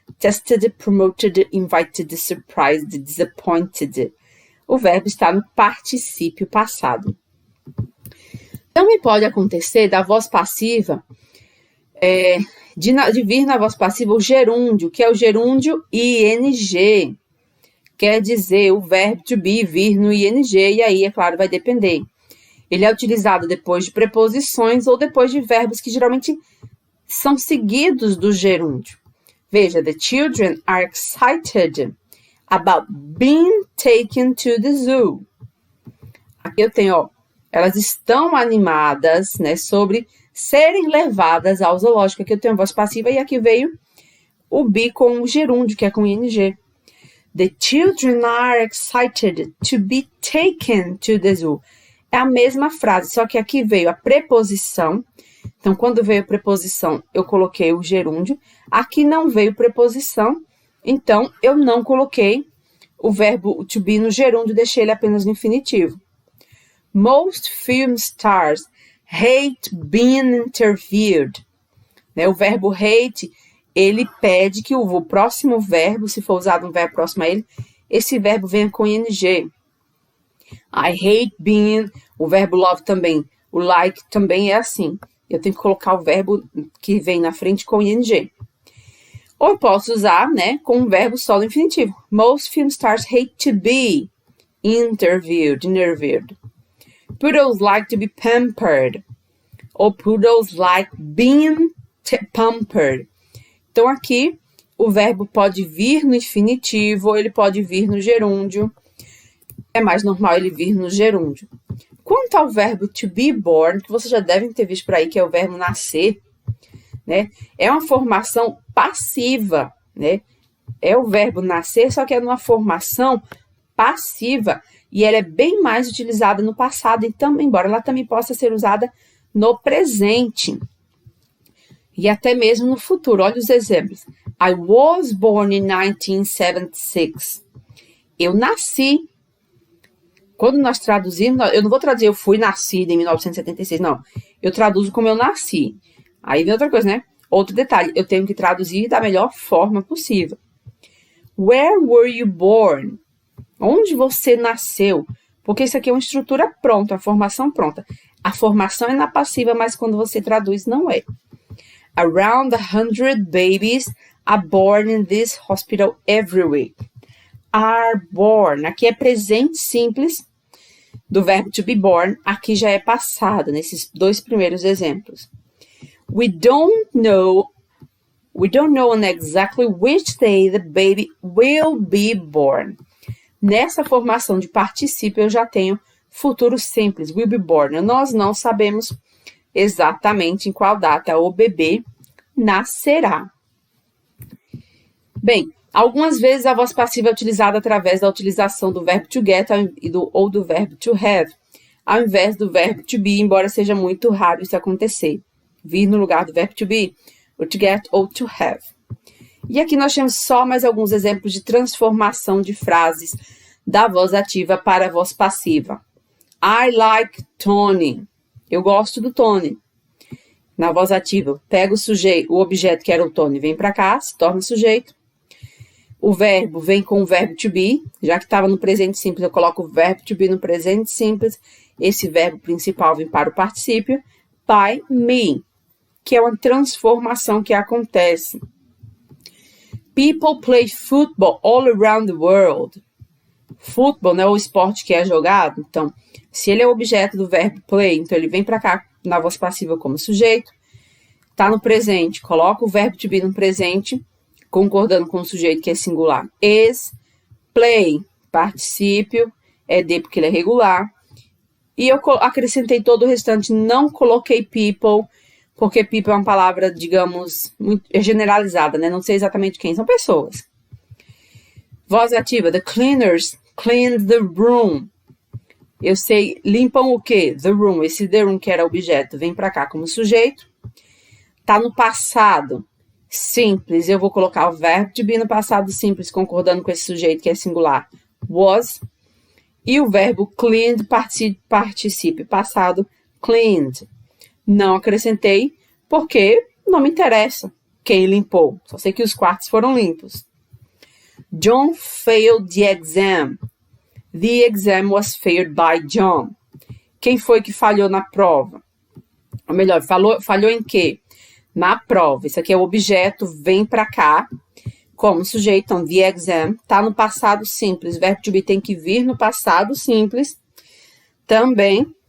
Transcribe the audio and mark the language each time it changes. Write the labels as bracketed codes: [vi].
[en] Tested, promoted, invited, surprised, disappointed. [pt] O verbo está no particípio passado. Também pode acontecer da voz passiva, de vir na voz passiva o gerúndio, que é o gerúndio ing. Quer dizer, o verbo to be vir no ing, e aí, é claro, vai depender. Ele é utilizado depois de preposições ou depois de verbos que geralmente são seguidos do gerúndio. [en] Veja, the children are excited about being taken to the zoo. [pt] Aqui eu tenho, ó, elas estão animadas, né, sobre serem levadas ao zoológico. Aqui eu tenho a voz passiva e aqui veio o be com o gerúndio, que é com ing. [en] The children are excited to be taken to the zoo. [pt] É a mesma frase, só que aqui veio a preposição. Então, quando veio a preposição, eu coloquei o gerúndio. Aqui não veio preposição, então eu não coloquei o verbo to be no gerúndio, deixei ele apenas no infinitivo. [en] Most film stars hate being interviewed. [pt] Né? O verbo hate, ele pede que o próximo verbo, se for usado um verbo próximo a ele, esse verbo venha com ing. [en] I hate being, [pt] o verbo love também, o like também é assim. Eu tenho que colocar o verbo que vem na frente com ing. Ou eu posso usar, né, com um verbo solo infinitivo. [en] Most film stars hate to be interviewed. Poodles like to be pampered. Ou poodles like being pampered. [pt] Então, aqui, o verbo pode vir no infinitivo ou ele pode vir no gerúndio. É mais normal ele vir no gerúndio. Quanto ao verbo to be born, que vocês já devem ter visto por aí, que é o verbo nascer, né? É uma formação passiva, né? É o verbo nascer, só que é numa formação passiva e ela é bem mais utilizada no passado, então, embora ela também possa ser usada no presente e até mesmo no futuro. Olha os exemplos. [en] I was born in 1976. [pt] Eu nasci. Quando nós traduzimos, eu não vou traduzir eu fui nascida em 1976, não. Eu traduzo como eu nasci. Aí vem outra coisa, né? Outro detalhe, eu tenho que traduzir da melhor forma possível. [en] Where were you born? [pt] Onde você nasceu? Porque isso aqui é uma estrutura pronta, uma formação pronta. A formação é na passiva, mas quando você traduz, não é. [en] Around 100 babies are born in this hospital every week. Are born. [pt] Aqui é presente simples do verbo to be born. Aqui já é passado, nesses dois primeiros exemplos. [en] We don't know on exactly which day the baby will be born. [pt] Nessa formação de particípio, eu já tenho futuro simples, [en] will be born. [pt] Nós não sabemos exatamente em qual data o bebê nascerá. Bem, algumas vezes a voz passiva é utilizada através da utilização do verbo to get ou do verbo to have, ao invés do verbo to be, embora seja muito raro isso acontecer. Vir no lugar do verbo to be, o to get ou to have. E aqui nós temos só mais alguns exemplos de transformação de frases da voz ativa para a voz passiva. [en] I like Tony. [pt] Eu gosto do Tony. Na voz ativa, pega o objeto que era o Tony, vem para cá, se torna sujeito. O verbo vem com o verbo to be, já que estava no presente simples, eu coloco o verbo to be no presente simples. Esse verbo principal vem para o particípio. By me, que é uma transformação que acontece. [en] People play football all around the world. [pt] Futebol, né, o esporte que é jogado. Então, se ele é objeto do verbo play, então ele vem para cá na voz passiva como sujeito. Tá no presente, coloca o verbo to be no presente, concordando com o sujeito que é singular. Is, play, particípio, é de porque ele é regular. E eu acrescentei todo o restante, não coloquei people, porque people é uma palavra, digamos, muito generalizada, né? Não sei exatamente quem, são pessoas. Voz ativa, [en] the cleaners cleaned the room. [pt] Eu sei, limpam o quê? [en] The room. [pt] Esse the room que era objeto vem para cá como sujeito. Tá no passado simples, eu vou colocar o verbo to be no passado simples, concordando com esse sujeito que é singular, was. E o verbo cleaned, particípio passado, cleaned. Não acrescentei, porque não me interessa quem limpou. Só sei que os quartos foram limpos. [en] John failed the exam. The exam was failed by John. [pt] Quem foi que falhou na prova? Ou melhor, falhou em quê? Na prova. Isso aqui é o objeto, vem para cá como sujeito. Então, [en] the exam [pt] está no passado simples. O verbo to be tem que vir no passado simples também.